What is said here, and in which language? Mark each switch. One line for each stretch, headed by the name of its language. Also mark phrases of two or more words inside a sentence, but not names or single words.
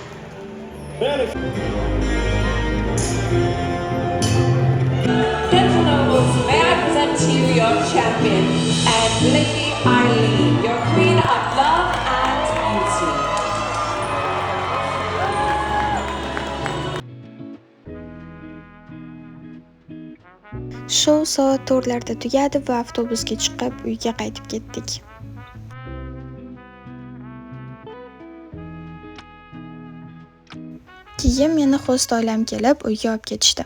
English: Gentle nobles, may I present to you your champion and Lady Eileen, your queen of love and beauty.
Uzbek: Shou soat 4larda tugadi va avtobusga chiqib uyga qaytib ketdik. Keyin meni host oilam kelib uyga olib ketishdi.